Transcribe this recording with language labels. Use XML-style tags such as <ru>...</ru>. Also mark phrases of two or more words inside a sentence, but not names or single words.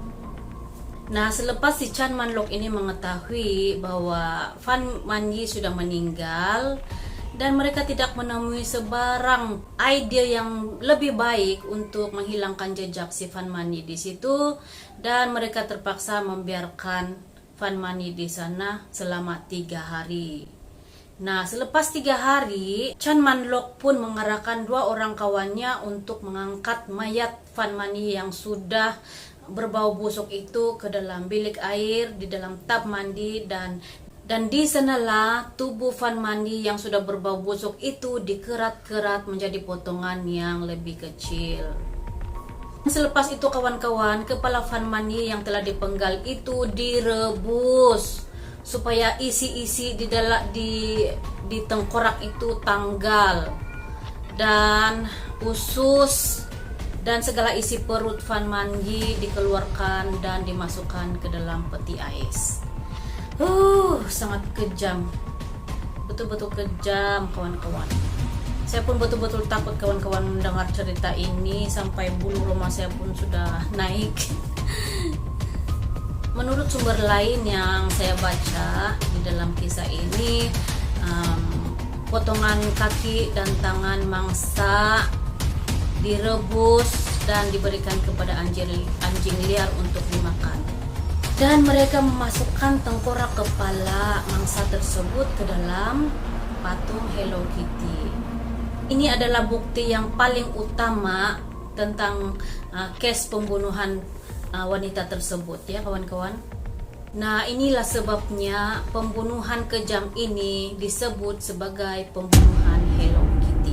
<ms>Nah, selepas si Chan Man-lok ini mengetahui bahwa Fan Man-yi sudah meninggal, dan mereka tidak menemui sebarang ide yang lebih baik untuk menghilangkan jejak si Fan Man-yi di situ, dan mereka terpaksa membiarkan Fan Man-yi di sana selama 3 hari. Nah, selepas 3 hari, Chan Man-lok pun mengarahkan 2 orang kawannya untuk mengangkat mayat Fan Man-yi yang sudah berbau busuk itu ke dalam bilik air di dalam tub mandi, dan di sanalah tubuh Fan Man-yi yang sudah berbau busuk itu dikerat-kerat menjadi potongan yang lebih kecil. Selepas itu kawan-kawan, kepala Fan Man-yi yang telah dipenggal itu direbus supaya isi-isi di tengkorak itu tanggal, dan usus dan segala isi perut Fan Man-yi dikeluarkan dan dimasukkan ke dalam peti ais. Sangat kejam, betul-betul kejam kawan-kawan. Saya pun betul-betul takut kawan-kawan mendengar cerita ini, sampai bulu roma saya pun sudah naik. Menurut sumber lain yang saya baca di dalam kisah ini, potongan kaki dan tangan mangsa direbus dan diberikan kepada anjing liar untuk dimakan. Dan mereka memasukkan tengkorak kepala mangsa tersebut ke dalam patung Hello Kitty. Ini adalah bukti yang paling utama tentang case pembunuhan wanita tersebut, ya kawan-kawan. Nah, inilah sebabnya pembunuhan kejam ini disebut sebagai pembunuhan Hello Kitty.</ms>